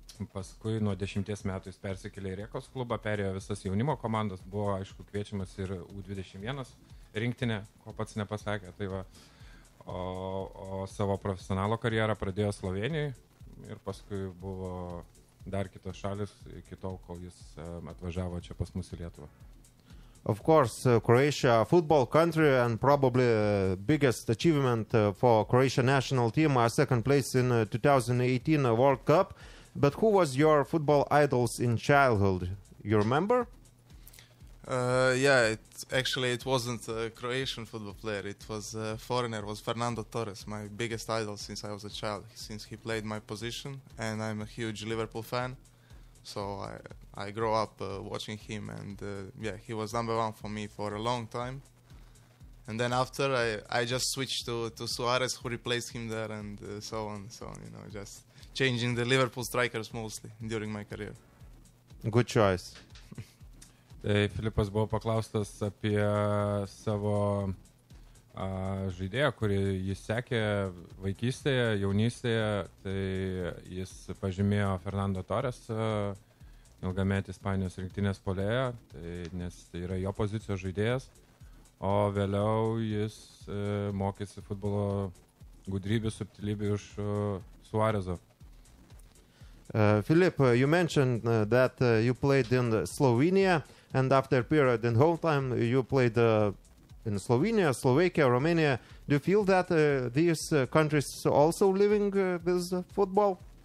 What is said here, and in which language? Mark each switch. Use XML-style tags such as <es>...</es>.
<lt>Paskui nuo 10 metų jis persikėlė į Rijekos klubą, perėjo visas jaunimo komandos, buvo aišku kviečiamas ir U21 rinktinė, ko pats nepasakė. Tai va, o savo profesionalo karjerą pradėjo Slovenijoje ir paskui buvo dar kitos šalis iki tol, kol jis atvažiavo čia pas mus į Lietuvą.</lt> <en>Of course, Croatia, football country, and probably biggest achievement for Croatia national team, second place in 2018 World Cup. But who was your football idols in childhood? You remember? Yeah, it wasn't a Croatian football player. It was a foreigner. It was Fernando Torres, my biggest idol since I was a child, since he played my position, and I'm a huge Liverpool fan. So I grew up watching him, and he was number one for me for a long time. And then after, I just switched to Suarez, who replaced him there, and so on, just changing the Liverpool strikers mostly during my career. Good choice.</en> <lt>Tai Filipas buvo paklaustas apie savo žaidėją, kurį jis sekė vaikystėje, jaunystėje, tai jis pažymėjo Fernando Torres, ilgametį Ispanijos rinktinės puolėją, nes tai yra jo pozicijos žaidėjas, o vėliau jis mokėsi futbolo gudrybių, subtilybių iš Suarezo.</lt> <en>Philip, you mentioned that you played in Slovenia, and after a period in whole time you played in Slovenia, Slovakia, Romania. Do you feel that these countries also living this football?</en>